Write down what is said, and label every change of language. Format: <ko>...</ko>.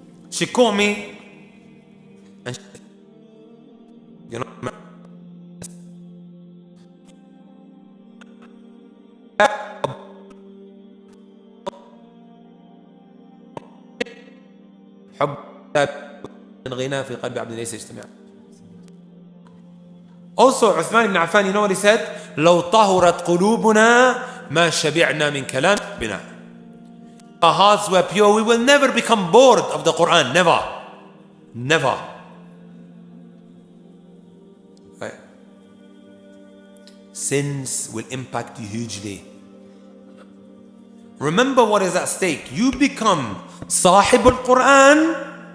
<en>She caught me and she, you know,</en> <ar>حب غنى في قلب عبد ليس يجتمع.</ar> <en>Also, Uthman ibn Affan, you know what he said?</en> <ar>لو طهرت قلوبنا ما شبعنا من كلام بنا.</ar> <en>Our hearts were pure, we will never become bored of the Quran. Never. Never. Right. Sins will impact you hugely. Remember what is at stake. You become Sahib al-Quran.</en>